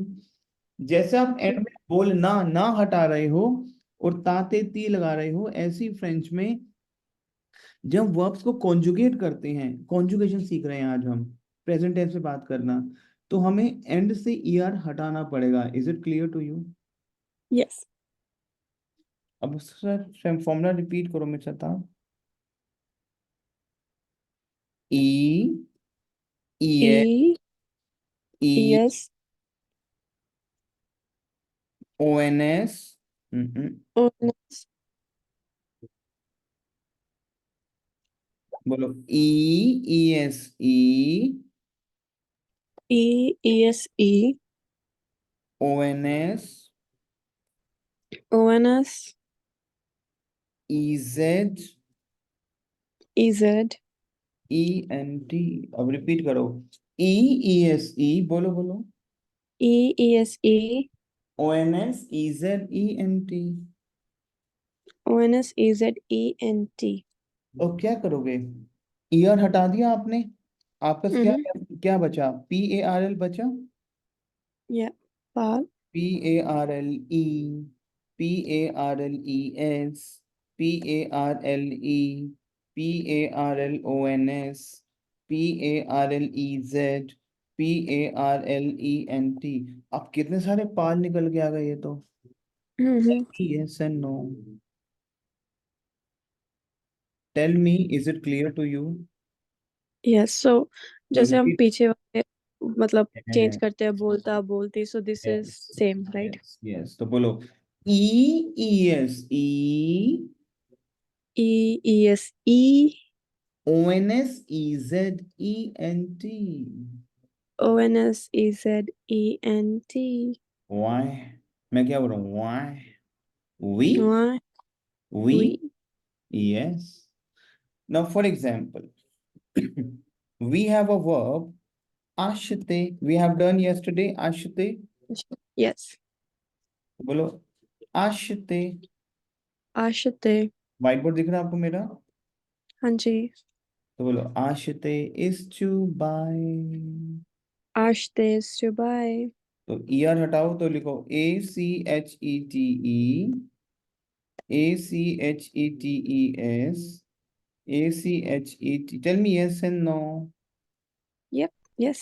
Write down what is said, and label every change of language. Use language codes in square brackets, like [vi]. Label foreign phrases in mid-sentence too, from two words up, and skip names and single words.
[hi] जैसे आप एंड में बोल ना ना हटा रहे हो और ताते ती लगा रहे हो, ऐसी फ्रेंच में जब वर्ब्स को कॉन्जुगेट करते हैं, कॉन्जुगेशन सीख रहे हैं आज हम, [en] present tense [hi] में बात करना, तो हमें एंड से ईआर हटाना पड़ेगा। [en] Is it clear to you? यस [hi] अब सर [en] formula repeat [hi] करो मेरे साथ आप। [en] E E ई ई एस O N S, ओ बोलो E E S E E S E O N S O N S E Z E Z E N T. [hi] अब रिपीट करो, [en] E E S E, [hi] बोलो बोलो, [en] E S E O N S E Z E N T. O N S E Z E N T [hi] और क्या करोगे, ईयर हटा दिया आपने, आपका क्या हम्म क्या बचा, [en] P A R L [hi] बचा, या पाल [en] P A R L E, P A R L E S, P A R L E, P A R L O N S, P A R L E Z, P A R L E N T. [hi] अब कितने सारे पाल निकल के आ गए ये तो। हम्म [en] Yes and no, tell me, is it clear to you? Yes so [hi] तो जैसे हम [en] रिपीट, [hi] पीछे वाले मतलब चेंज करते हैं बोलता बोलती [en] so this is same right Yes yes, [hi] तो बोलो [en] E E S E, E E S E O N S E Z E N T. O N S E Z E N T [hi] वाई, मैं क्या बोल रहा हूँ, वाई, [en] वी वाई वी, वी Yes. Now for example, we have a verb ashte, we have done yesterday ashte, यस [hi] बोलो ashte। [fr] आशते [hi] व्हाइट बोर्ड दिख रहा है आपको मेरा? हाँ जी तो बोलो [en] ashte is to buy। आशते सुबाई [hi] तो ईआर हटाओ तो लिखो [en] A C H E T E, A C H E T E S, A C H E T, tell me yes and no. Yup yes